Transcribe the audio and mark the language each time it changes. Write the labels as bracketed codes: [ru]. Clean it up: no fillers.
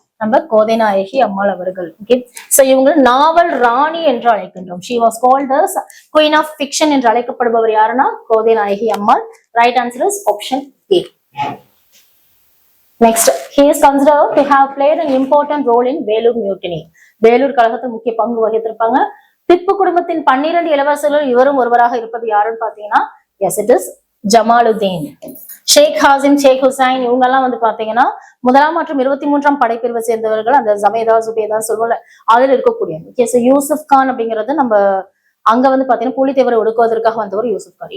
[ta] நம்ம கோதை நாயகி அம்மாள் அவர்கள். Okay, so இவங்க நாவல் ராணி என்று அழைக்கின்றோம். [en] she was called as queen of fiction [ta] என்று அழைக்கப்படுபவர் யாருன்னா [en] Kothai Nayaki Ammal. Right answer is option A. Next, he is considered to have played an important role in Vellore mutiny. [ta] Vellore கழகத்தில் முக்கிய பங்கு வகித்திருப்பாங்க. திப்பு குடும்பத்தின் 12 இளவரசர்கள் இவரும் ஒருவராக இருப்பது யாருன்னு பாத்தீங்கன்னா [en] yes it is [ta] ஜமாலுதீன். ஷேக் ஹாசிம், ஷேக் ஹுசைன் இவங்க எல்லாம் வந்து பாத்தீங்கன்னா 1ஆம் மற்றும் 23ஆம் படைப்பிரிவை சேர்ந்தவர்கள். அந்த ஜமேதா சுபேதா சொல்லுவோம்ல அதுல இருக்கக்கூடிய ஓகே. சோ யூசுப் கான் அப்படிங்கிறது நம்ம அங்க வந்து பாத்தீங்கன்னா புலித்தேவரை ஒடுக்குவதற்காக வந்தவர் யூசுப் கான்.